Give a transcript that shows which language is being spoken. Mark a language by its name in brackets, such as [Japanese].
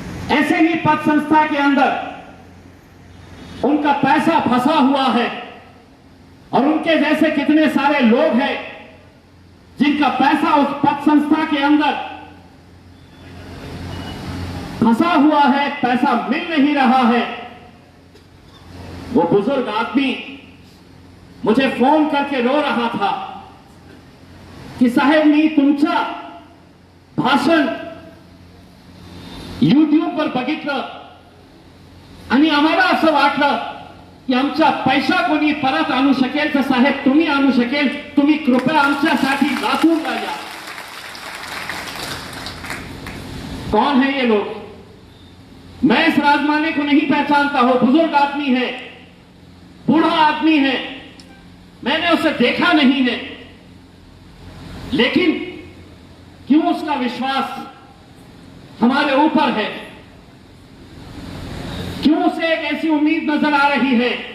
[Hindi] ऐसे ही पद संस्था के अंदर उनका पैसा फंसा हुआ है और उनके जैसे कितने सारे लोग हैं जिनका पैसा उस पद संस्था के अंदर फंसा हुआ है, पैसा मिल नहीं रहा है। वो बुजुर्ग आदमी मुझे फोन करके रो रहा था की [Marathi] साहेब मी तुमचा भाषण यूट्यूबवर बघितलं आणि आम्हाला असं वाटलं की आमचा पैसा कोणी परत आणू शकेल तर साहेब तुम्ही आणू शकेल, तुम्ही कृपया आमच्यासाठी लातूरला या। [Hindi] कौन है ये लोग? मैं इस राजमाने को नहीं पहचानता हूं। बुजुर्ग आदमी है, बूढ़ा आदमी है, मैंने उसे देखा नहीं है, लेकिन क्यों उसका विश्वास हमारे ऊपर है, क्यों उसे एक ऐसी उम्मीद नजर आ रही है।